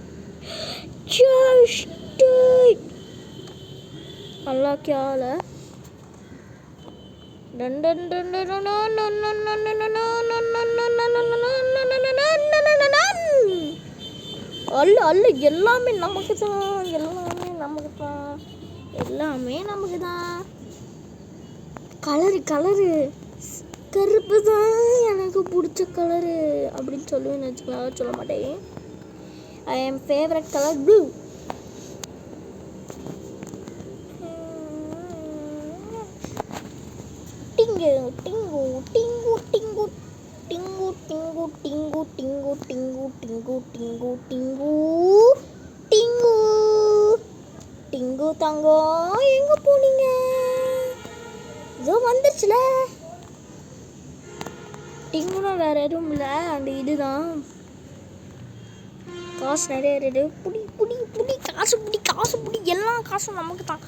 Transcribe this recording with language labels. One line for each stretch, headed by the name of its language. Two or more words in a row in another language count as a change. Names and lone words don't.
Tamil: நல்லா கேள அல்ல எல்லாமே நமக்கு தான் கலரு கருப்பு தான் எனக்கு பிடிச்ச கலரு அப்படின்னு சொல்லுவேன்னு வச்சுக்கலாம். சொல்ல மாட்டேன்.
English: I am favorite color blue. Tingu tingu tingu tingu tingu tingu tingu tingu tingu tingu tingu tingu tingu tingu tango
Tamil: எங்க போனீங்க? இதோ வந்துருச்சுல. டிங்குனா வேற எதுவும் இல்லை, அந்த இதுதான். காசு நிறைய இருக்குது. புடி காசு புடி எல்லா காசும் நமக்கு தான்.